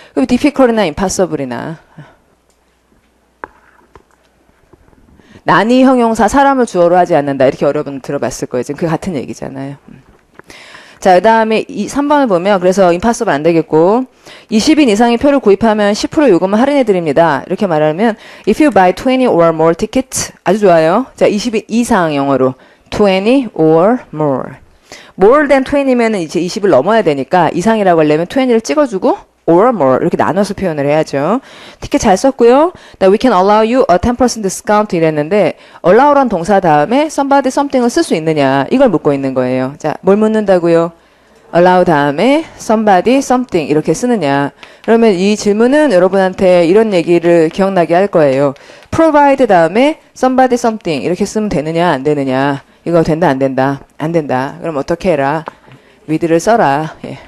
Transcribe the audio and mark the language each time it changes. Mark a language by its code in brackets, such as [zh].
[ko] 그럼 difficult이나 impossible이나 난이 형용사 사람을 주어로 하지 않는다 이렇게 여러분 들어봤을 거예요. 지금 그 같은 얘기잖아요. 자, 그 다음에 3번을 보면, 그래서 impossible 안 되겠고, 20인 이상의 표를 구입하면 10% 요금을 할인해 드립니다. 이렇게 말하면, [en] if you buy 20 or more tickets, [ko] 아주 좋아요. 자, 20인 이상 영어로, 20 or more. more than 20면은 이제 20을 넘어야 되니까, 이상이라고 하려면 20를 찍어주고, or more. 이렇게 나눠서 표현을 해야죠. 티켓 잘 썼고요. [en] we can allow you a 10% discount [ko] 이랬는데, allow란 동사 다음에 somebody something을 쓸 수 있느냐. 이걸 묻고 있는 거예요. 자, 뭘 묻는다고요? allow 다음에 somebody something 이렇게 쓰느냐. 그러면 이 질문은 여러분한테 이런 얘기를 기억나게 할 거예요. provide 다음에 somebody something 이렇게 쓰면 되느냐 안 되느냐. 이거 된다 안 된다? 안 된다. 그럼 어떻게 해라? with를 써라. 예.